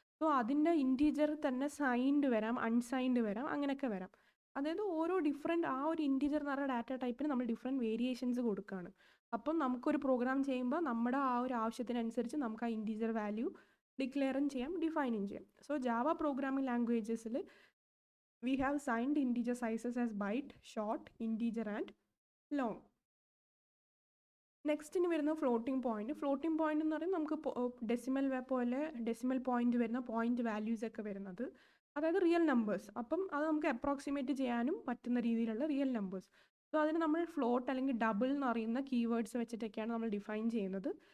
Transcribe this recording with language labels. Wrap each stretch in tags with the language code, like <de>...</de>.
<ml>So അതിൻ്റെ integer തന്നെ signed വരാം, അൺസൈൻഡ് വരാം, അങ്ങനെയൊക്കെ വരാം. അതായത് ഓരോ ഡിഫറെൻറ്റ് ആ ഒരു ഇൻറ്റീജർ എന്ന് പറയുന്ന ഡാറ്റ ടൈപ്പിന് നമ്മൾ ഡിഫറെൻറ്റ് വേരിയേഷൻസ് കൊടുക്കുകയാണ്. അപ്പം നമുക്കൊരു പ്രോഗ്രാം ചെയ്യുമ്പോൾ നമ്മുടെ ആ ഒരു ആവശ്യത്തിനനുസരിച്ച് നമുക്ക് ആ ഇൻറ്റീജർ വാല്യൂ ഡിക്ലെയറും ചെയ്യാം, ഡിഫൈനും ചെയ്യാം. So Java programming ലാംഗ്വേജസിൽ</ml> <en>we have signed integer sizes as byte, short, integer and long.</en> <ml>നെക്സ്റ്റിന് വരുന്ന ഫ്ലോട്ടിംഗ് പോയിന്റ്. ഫ്ലോട്ടിംഗ് പോയിന്റ് എന്ന് പറയുന്നത് നമുക്ക് ഡെസിമൽ പോലെ ഡെസിമൽ പോയിന്റ് വരുന്ന പോയിന്റ് വാല്യൂസ് ഒക്കെ വരുന്നത്, അതായത് റിയൽ നമ്പേഴ്സ്. അപ്പം അത് നമുക്ക് അപ്രോക്സിമേറ്റ് ചെയ്യാനും പറ്റുന്ന രീതിയിലുള്ള റിയൽ നമ്പേഴ്സ്. സോ അതിന് നമ്മൾ ഫ്ലോട്ട് അല്ലെങ്കിൽ ഡബിൾ എന്ന് പറയുന്ന കീവേഡ്സ് വെച്ചിട്ടൊക്കെയാണ് നമ്മൾ ഡിഫൈൻ ചെയ്യുന്നത്.</ml>